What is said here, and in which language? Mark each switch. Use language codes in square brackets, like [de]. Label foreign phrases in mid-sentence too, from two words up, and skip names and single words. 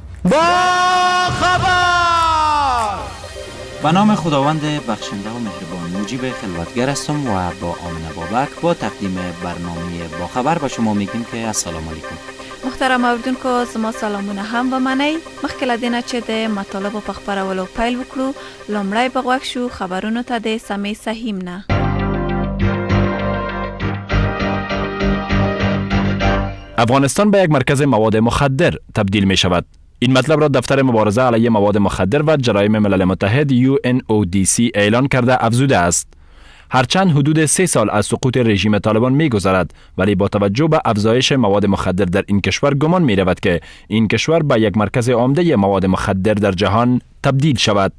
[fa] خبر. به نام خداوند بخشنده و مهربان، مجیب خلوتگر هستم و با آمنه بابک با تقدیم برنامه با خبر به شما میگیم که [ar] السلام علیکم. [ps] محترم اوریدونکو، زما سلامونه هم به منی. مخکې له دې نه چې د مطالبو په خپرولو پیل وکړو، لومړی به غوږ شو خبرونو ته د سمې سهیم نه. [fa] افغانستان به یک مرکز مواد مخدر تبدیل می شود. این مطلب را دفتر مبارزه علیه مواد مخدر و جرایم ملل متحد UNODC اعلان کرده افزوده است. هرچند حدود 3 سال از سقوط رژیم طالبان می گذرد، ولی با توجه به افزایش مواد مخدر در این کشور گمان می رود که این کشور به یک مرکز عمده مواد مخدر در جهان تبدیل شود.